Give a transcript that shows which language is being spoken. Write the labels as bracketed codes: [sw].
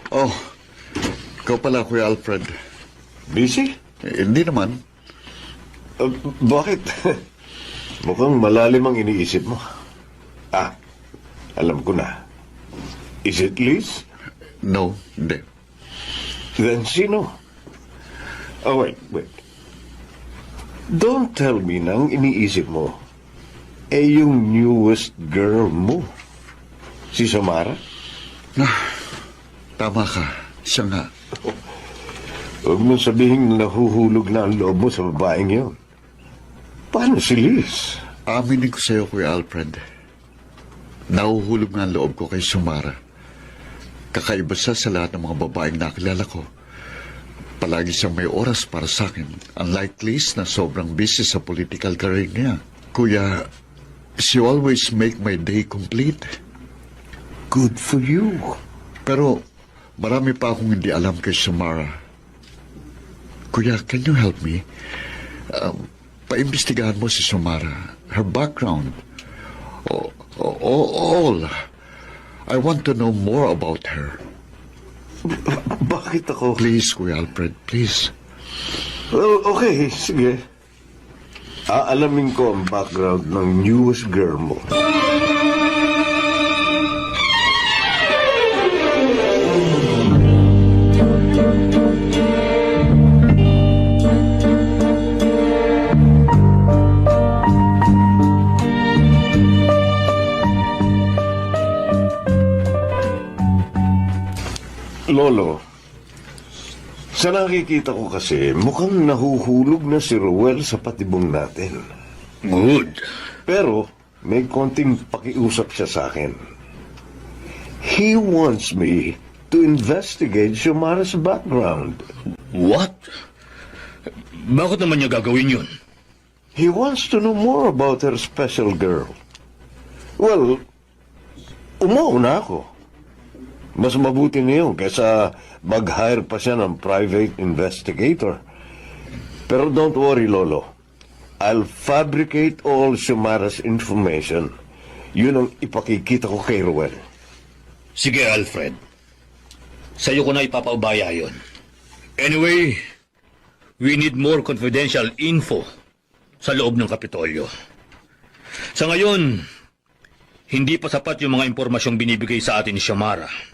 [tl] Oh, ikaw pala, Kuya Alfred. [en] busy? [tl] Hindi naman. Bakit? Mukhang malalim ang iniisip mo. Ah, alam ko na. [en] Is it Liz? [tl] No, hindi. Then sino? [en] Oh, wait. Don't tell me [tl] na ang iniisip mo yung newest girl mo. Si Samara? Tama ka. Siya nga. Huwag mong sabihin nahuhulog na ang loob mo sa babaeng yun. Paano si Liz? Aminin ko sa'yo, Kuya Alfred. Nahuhulog nga ang loob ko kay Samara. Kakaiba siya sa lahat ng mga babaeng nakilala ko. Palagi siyang may oras para sa akin. Unlike Liz na sobrang busy sa political career niya. [en] Kuya, she always make my day complete. Good for you. [tl] Pero marami pa akong hindi alam kay Samara. Kuya, [en] can you help me? [tl] Paimbestigahan mo si Samara. [en] Her background. All. I want to know more about her. [tl] Bakit ako? [en] Please, Kuya Alfred, please. Well, okay, sige. [tl] Aalamin ko ang background ng newest girl mo. Lolo, sa nakikita ko kasi, mukhang nahuhulog na si Ruel sa patibong natin. [en] Good. [tl] Pero, may konting pakiusap siya sa akin. [en] He wants me to investigate Xiomara's background. [tl] What? Bakit naman niya gagawin yun? [en] He wants to know more about her special girl. [tl] Well, umuuna ako. Mas mabuti na yun kaysa mag-hire pa siya ng private investigator. Pero [en] don't worry, [tl] Lolo. [en] I'll fabricate all Xiomara's information. [tl] Yun ang ipakikita ko kay Ruel. Sige, Alfred. Sa'yo ko na ipapaubaya yun. [en] Anyway, we need more confidential info [tl] sa loob ng Kapitolyo. Sa ngayon, hindi pa sapat yung mga impormasyong binibigay sa atin ni Xiomara.